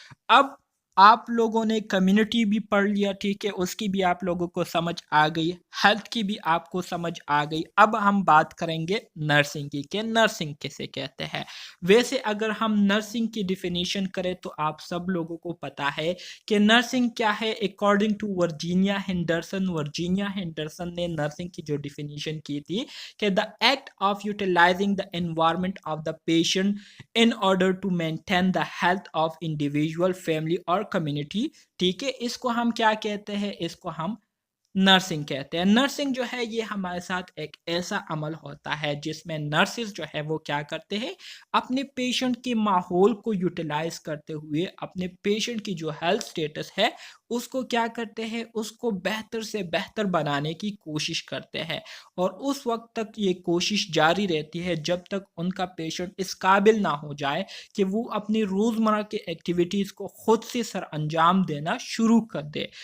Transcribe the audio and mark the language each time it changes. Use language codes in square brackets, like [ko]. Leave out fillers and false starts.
[ur] اب آپ لوگوں نے کمیونٹی بھی پڑھ لیا، ٹھیک ہے، اس کی بھی آپ لوگوں کو سمجھ آ گئی، ہیلتھ کی بھی آپ کو سمجھ آ گئی. اب ہم بات کریں گے نرسنگ کی کہ نرسنگ کسے کہتے ہیں. ویسے اگر ہم نرسنگ کی ڈیفینیشن کریں تو آپ سب لوگوں کو پتا ہے کہ نرسنگ کیا ہے. اکارڈنگ ٹو ورجینیا ہینڈرسن نے نرسنگ کی جو ڈیفینیشن کی تھی کہ [en] the act of utilizing the environment of the patient in order to maintain the health of individual, family اور community. [ur] ٹھیک ہے، اس کو ہم کیا کہتے ہیں؟ اس کو ہم نرسنگ کہتے ہیں. نرسنگ جو ہے یہ ہمارے ساتھ ایک ایسا عمل ہوتا ہے جس میں نرسز جو ہے وہ کیا کرتے ہیں؟ اپنے پیشنٹ کے ماحول کو یوٹیلائز کرتے ہوئے اپنے پیشنٹ کی جو ہیلتھ سٹیٹس ہے اس کو کیا کرتے ہیں؟ اس کو بہتر سے بہتر بنانے کی کوشش کرتے ہیں، اور اس وقت تک یہ کوشش جاری رہتی ہے جب تک ان کا پیشنٹ اس قابل نہ ہو جائے کہ وہ اپنی روزمرہ کے ایکٹیویٹیز کو خود سے سر انجام دینا شروع کر دے.